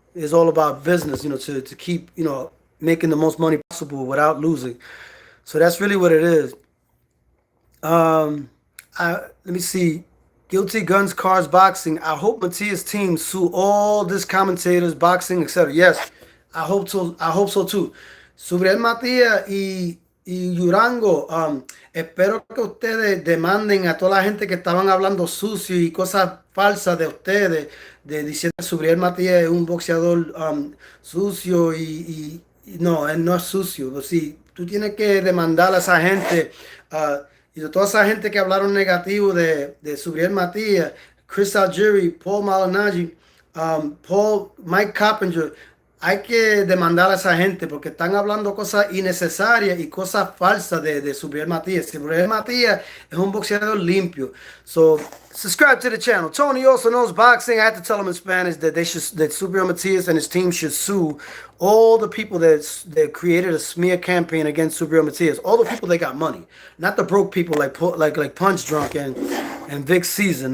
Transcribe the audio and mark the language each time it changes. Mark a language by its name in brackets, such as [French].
[English] It's all about business, to keep making the most money possible without losing. So that's really what it is. Let me see. Guilty, Guns, Cars, Boxing. I hope Matias' team sue all these commentators, boxing, etc. Yes, I hope so. I hope so too. [Spanish] Subriel Matias y Durango, espero que ustedes demanden a toda la gente que estaban hablando sucio y cosas falsas de ustedes, diciendo que Subriel Matias es un boxeador sucio y no, él no es sucio. Sí, tú tienes que demandar a esa gente y de toda esa gente que hablaron negativo de Subriel Matias, Chris Algieri, Paul Malignaggi, Mike Coppinger. hay que demandar a esa gente porque están hablando cosas innecesarias y cosas falsas de Subriel Matias. Subriel Matias es un boxeador limpio. [English] So subscribe to the channel. Tony also knows boxing. I had to tell him in Spanish that that Subriel Matias and his team should sue all the people that created a smear campaign against Subriel Matias. All the people that got money, not the broke people like Punch Drunk and Vic Season.